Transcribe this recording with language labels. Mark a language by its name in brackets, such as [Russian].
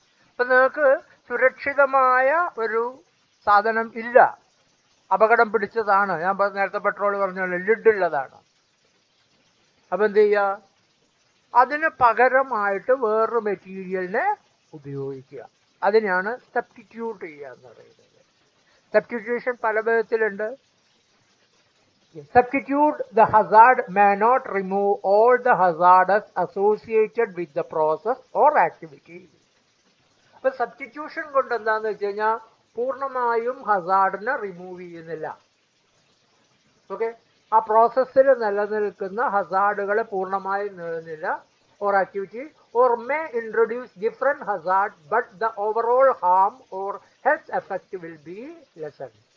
[Malayalam] അപ്പം നിങ്ങൾക്ക് സുരക്ഷിതമായ ഒരു സാധനം ഇല്ല, അപകടം പിടിച്ചതാണ്. ഞാൻ നേരത്തെ പെട്രോൾ പറഞ്ഞല്ലോ ലിഡുള്ളതാണ്. അപ്പം എന്ത് ചെയ്യുക, അതിന് പകരമായിട്ട് വേറൊരു മെറ്റീരിയലിനെ ഉപയോഗിക്കുക. അതിനെയാണ് സബ്സ്റ്റിറ്റ്യൂട്ട് ചെയ്യുക എന്ന് പറയുന്നത്. സബ്സ്റ്റിറ്റ്യൂഷൻ പല വിധത്തിലുണ്ട്. [English] Substitute the hazard may not remove all the hazards associated with the process or activity. [Malayalam] അപ്പോൾ സബ്സ്റ്റിറ്റ്യൂഷൻ കൊണ്ട് എന്താണെന്ന് വെച്ച് കഴിഞ്ഞാൽ പൂർണ്ണമായും ഹസാർഡിനെ റിമൂവ് ചെയ്യുന്നില്ല. ഓക്കെ, ആ പ്രോസസ്സിൽ നിലനിൽക്കുന്ന ഹസാർഡുകൾ പൂർണ്ണമായും നിലനില്ല. [English] Or activity or may introduce different hazard but the overall harm or health effect will be lessen.